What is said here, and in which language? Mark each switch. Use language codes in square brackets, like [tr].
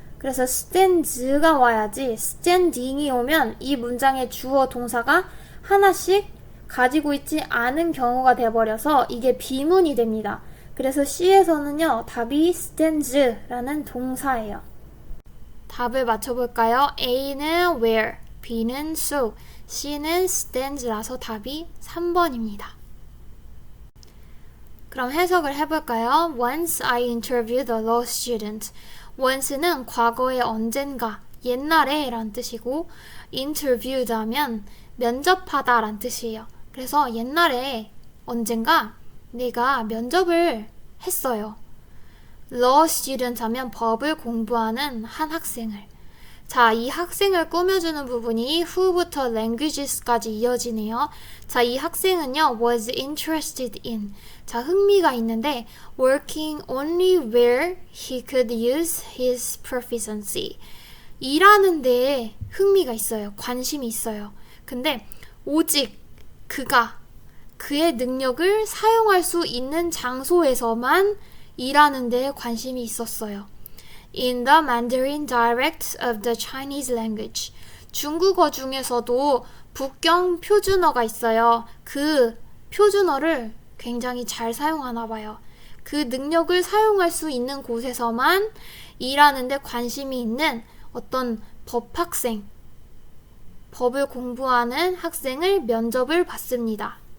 [ko] 그래서 stands가 와야지 standing이 오면 이 문장의 주어 동사가 하나씩 가지고 있지 않은 경우가 돼버려서 이게 비문이 됩니다. 그래서 C에서는요. 답이 stands라는 동사예요. 답을 맞춰볼까요? A는 where, B는 so, C는 stands라서 답이 3번입니다. 그럼 해석을 해볼까요? [en] Once I interviewed a law student. [ko] once는 과거의 언젠가, 옛날에 란 뜻이고 interviewed 하면 면접하다 란 뜻이에요. 그래서 옛날에 언젠가 내가 면접을 했어요. law student 하면 법을 공부하는 한 학생을. 자, 이 학생을 꾸며주는 부분이 who부터 languages까지 이어지네요. 자, 이 학생은요, [en] was interested in. [ko] 자, 흥미가 있는데, [en] working only where he could use his proficiency. [ko] 일하는 데에 흥미가 있어요. 관심이 있어요. 근데, 오직 그가 그의 능력을 사용할 수 있는 장소에서만 일하는 데에 관심이 있었어요. [en] In the Mandarin dialect of the Chinese language. [ko] 중국어 중에서도 북경 표준어가 있어요. 그 표준어를 굉장히 잘 사용하나 봐요. 그 능력을 사용할 수 있는 곳에서만 일하는 데 관심이 있는 어떤 법학생, 법을 공부하는 학생을 면접을 봤습니다.